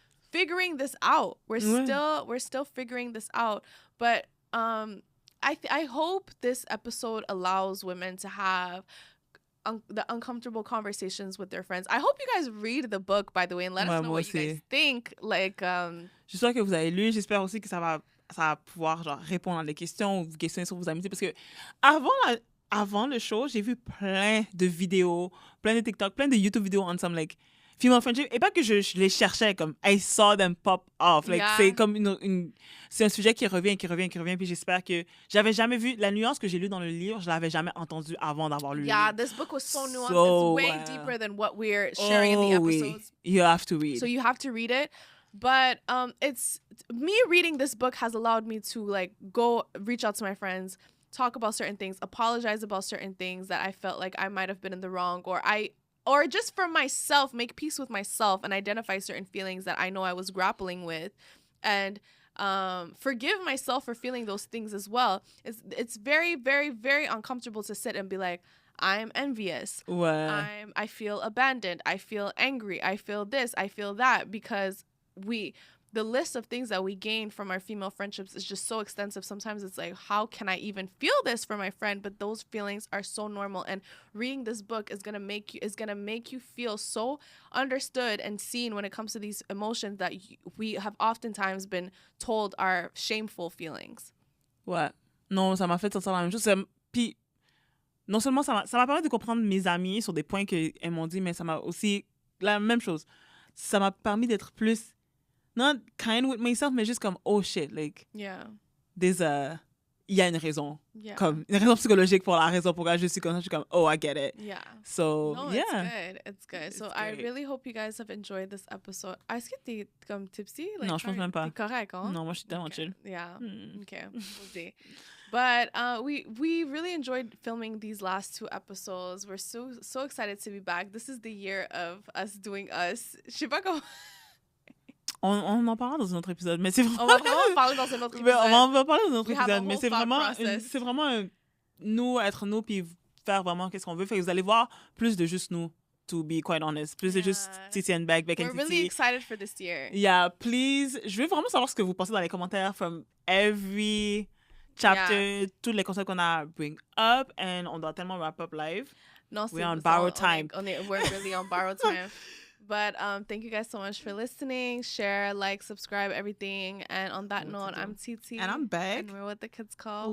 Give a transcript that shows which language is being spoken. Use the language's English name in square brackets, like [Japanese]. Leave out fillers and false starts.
[English] figuring this out. We're still figuring this out. But I hope this episode allows women to have the uncomfortable conversations with their friends. I hope you guys read the book, by the way, and let us know what you guys think. Like, [French] j'espère que vous avez lu. J'espère aussi que ça va pouvoir genre répondre à des questions ou vous questionner sur vos amitiés, parce que avant le show, j'ai vu plein de vidéos, plein de TikTok, plein de YouTube vidéos [English] on some like female friendship, [French] et pas que je les cherchais, comme [English] I saw them pop off, [French] like c'est comme c'est un sujet qui revient, puis j'espère que j'avais jamais vu la nuance que j'ai lue dans le livre, je l'avais jamais entendue avant d'avoir lu le livre. [English] This book was so nuanced. It's way deeper than what we're sharing in the episodes. You have to read. So you have to read it. But it's me reading this book has allowed me to like go reach out to my friends, talk about certain things, apologize about certain things that I felt like I might have been in the wrong, or just for myself, make peace with myself and identify certain feelings that I know I was grappling with, and forgive myself for feeling those things as well. It's very, very, very uncomfortable to sit and be like, I'm envious. Wow. I feel abandoned. I feel angry. I feel this. I feel that, because the list of things that we gain from our female friendships is just so extensive. Sometimes it's like, how can I even feel this for my friend? But those feelings are so normal. And reading this book is gonna make you feel so understood and seen when it comes to these emotions that we have oftentimes been told are shameful feelings. [French] Ouais. Non, ça m'a fait sentir la même chose. Puis, non seulement ça m'a permis de comprendre mes amis sur des points qu'elles m'ont dit, mais ça m'a aussi, la même chose, ça m'a permis d'être plus not kind with myself, mais juste comme, [English] oh shit, [French] like, il y a une raison, comme une raison psychologique pour la raison pourquoi je suis comme ça, je suis comme, [English] oh, I get it. Yeah. So, no, yeah. It's good. So I really hope you guys have enjoyed this episode. [French] Est-ce que t'es comme tipsy? [English] Like, [French] non, je pense même pas. T'es correct, hein? Non, moi, je suis tellement chill. [English] Yeah. Okay. We'll see. But we really enjoyed filming these last 2 episodes. We're so excited to be back. This is the year of us doing us. [French] Je sais pas comment... On en parlera dans un autre épisode, mais c'est vraiment... On va vraiment en parler dans un autre épisode. On va parler dans un autre épisode, mais c'est vraiment nous, être nous, puis faire vraiment qu'est-ce qu'on veut. Fait que vous allez voir plus de juste nous, [English] to be quite honest. [French] Plus de juste Titi and Beck and Titi. [English] We're really excited for this year. Yeah, please. [French] Je veux vraiment savoir ce que vous pensez dans les commentaires [English] from every chapter, [French] tous les concepts qu'on a bring up, and on doit tellement wrap up live. [English] No, we're on borrowed time. We're really on borrowed time. But thank you guys so much for listening. Share, like, subscribe, everything. And on that note, I'm TT. And I'm Beck. And we're what the kids call